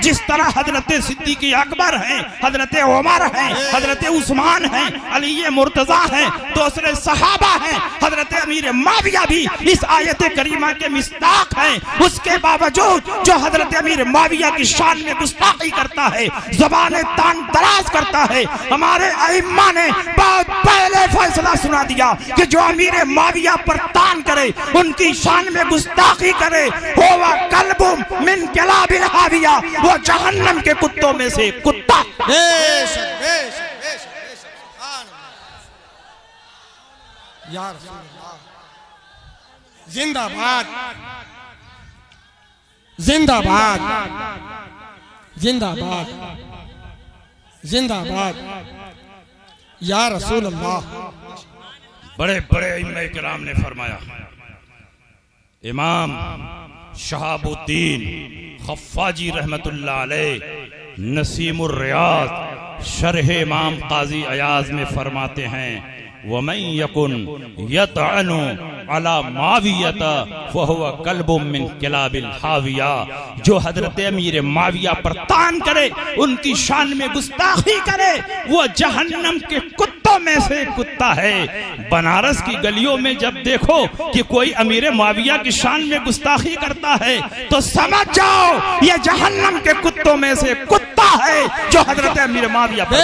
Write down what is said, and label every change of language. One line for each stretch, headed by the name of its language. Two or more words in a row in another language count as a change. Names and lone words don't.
Hindi: जिस तरह हजरत सिद्दीक़ अकबर हैं, हजरत उमर हैं, हजरत उस्मान हैं, अली मुर्तजा हैं, दूसरे सहाबा हैं, हजरत अमीर मुआविया भी इस आयत करीमा के मिस्ताक हैं। उसके बावजूद जो हजरत अमीर मुआविया की शान में गुस्ताखी करता है, ज़बान तान दराज करता है, हमारे अइम्मा ने बहुत पहले फैसला सुना दिया कि जो अमीर मुआविया पर तान करे, उनकी शान में गुस्ताखी करे,
Arabic: هو كلب من كلاب الهاوية,
Hindi: वो जहन्नम के कुत्तों में से कुत्ता। बेशक बेशक बेशक बेशक
Arabic: سبحان الله. يا رسول الله,
Hindi: जिंदाबाद जिंदाबाद जिंदाबाद जिंदाबाद
Arabic: يا رسول الله.
Hindi: बड़े बड़े इमाम किराम ने फरमाया, इमाम शहाबुद्दीन खफ्फाजी
Arabic: رحمة الله عليه
Hindi: नसीमुर रियाज शरह इमाम काजी अयाज में फरमाते हैं,
Arabic: ومن يكن يطعن على معاوية فهو كلب من كلاب الهاوية,
Hindi: जो हजरत अमीर माविया पर तान करे, उनकी शान में गुस्ताखी करे, वो जहन्नम के कुत्तों में से कुत्ता है। बनारस की गलियों में जब देखो कि कोई अमीर माविया की शान में गुस्ताखी करता है तो समझ जाओ ये जहन्नम के कुत्तों में से कुत्ता है जो हजरत अमीर माविया पर।